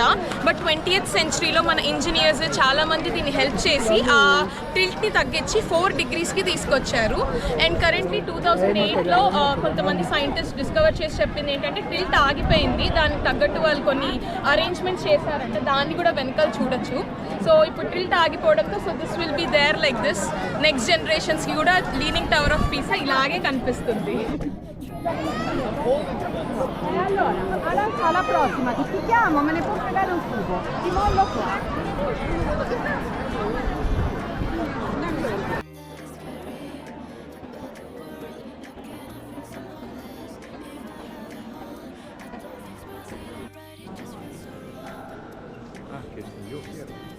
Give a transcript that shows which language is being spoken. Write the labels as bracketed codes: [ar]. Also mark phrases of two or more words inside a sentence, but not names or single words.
[en] but 20th centuryలో [te] మన ఇంజనీర్స్ చాలామంది దీన్ని హెల్ప్ చేసి ఆ టిల్ట్ని తగ్గించి 4 degreesకి తీసుకొచ్చారు. [en] and currently [te] 2008లో కొంతమంది [en] scientist discover [te] చేసి చెప్పింది ఏంటంటే టిల్ట్ ఆగిపోయింది, దానికి తగ్గట్టు వాళ్ళు కొన్ని అరేంజ్మెంట్స్ చేశారంటే దాన్ని కూడా వెనకాల చూడొచ్చు. [en] సో [te] ఇప్పుడు టిల్ట్ ఆగిపోవడంతో [en] so this will be there like this. next generationsకి [te] కూడా లీనింగ్ టవర్ ఆఫ్ పీసా ఇలాగే కనిపిస్తుంది. [it] Alla prossima, ti chiamo, me ne puoi fregare un cubo, ti mollo qua. Che sono io quiero.